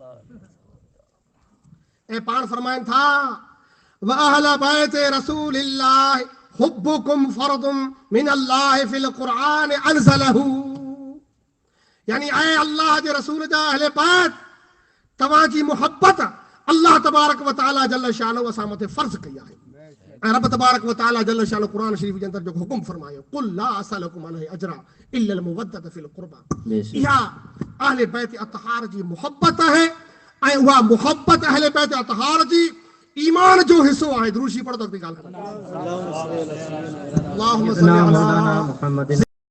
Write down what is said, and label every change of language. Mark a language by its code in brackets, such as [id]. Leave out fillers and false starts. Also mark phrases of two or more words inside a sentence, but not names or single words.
[sd] ऐं पाण फरमाइनि था [ar] و أهل بيت رسول الله حبكم فرض من الله في القرآن أنزله. [sd] यानी ऐ अल्लाह जे रसूल जा अहले बैत, तव्हांजी मोहब्बत [ar] الله تبارك وتعالى جل شأنه [sd] असां मथे फर्ज़ कई आहे। ऐं [ar] رب تبارك وتعالى جل شأنه [sd] क़ुरान शरीफ जे अंदरि जो हुकुम फरमायो [ar] قل لا أسألكم عليه أجرا إلا المودة في القربى. [sd] इहा अहले बैत अतहार जी मोहब्बत आहे ऐं उहा मोहब्बत अहले बैत अतहार जी ईमान जो हिस्सो आहे। दुरूद शरीफ पढ़ो त ॻाल्हि [ar] اللهم صل على محمد.